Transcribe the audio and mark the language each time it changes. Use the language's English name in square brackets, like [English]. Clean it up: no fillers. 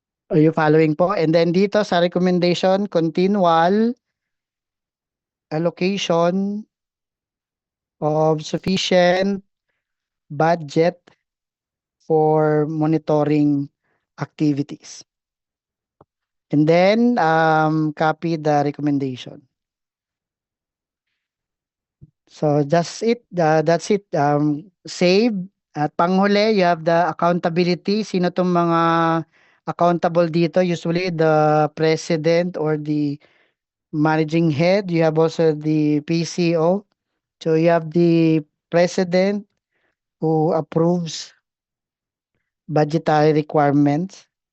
[English] Are you following po? And then [Filipino] dito sa [English] recommendation, continual allocation of sufficient budget for monitoring activities. And then copy the recommendation. So that's it. That's it. Save. [Filipino] At panghuli, [English] you have the accountability. [Filipino] Sino tong mga accountable dito? [English] Usually the president or the managing head. You have also the PCO. So you have the president who approves budgetary requirements.